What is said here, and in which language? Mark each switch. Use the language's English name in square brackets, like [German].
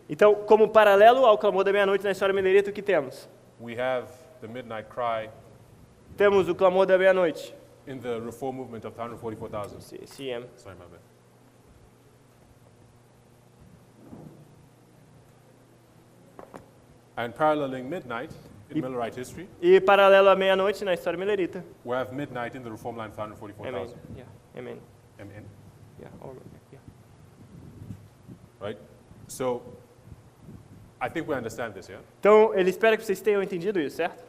[Portuguese] Então, como paralelo ao clamor da meia-noite na história milerita, o que temos? [English] we have the midnight cry [Portuguese] Temos o clamor da meia-noite. [English] in the reform movement of the 144,000. CM. Sorry, my bad. And paralleling midnight in Millerite history, [Portuguese] E paralelo à meia-noite na história milerita. [English] we have midnight in the reform line of the Amen. 144,000. Yeah. Amen. Amen. Yeah. Yeah. Right? So, I think we understand this, yeah? [Portuguese] Então, ele espera que vocês tenham entendido isso, certo?